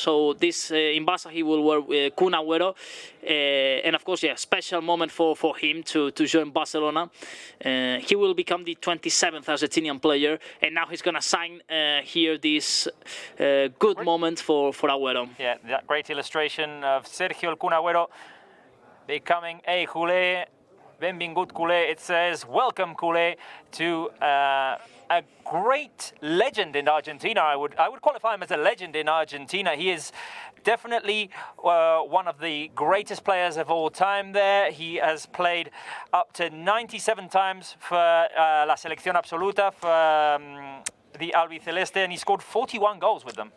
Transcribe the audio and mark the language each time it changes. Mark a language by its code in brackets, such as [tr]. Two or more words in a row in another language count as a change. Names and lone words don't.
[en] So this in Barça he will wear Kun Agüero, and of course, special moment for him to join Barcelona. He will become the 27th Argentinian player, and now he's gonna sign here this good moment for Agüero. Yeah, that great illustration of Sergio El Kun Agüero becoming a culé. [ca] Benvingut culé. [en] It says, welcome culé, to a great legend in Argentina. I would qualify him as a legend in Argentina. He is definitely one of the greatest players of all time there. He has played up to 97 times for [es] La Selección Absoluta, [en] for the Albiceleste, and he scored 41 goals with them.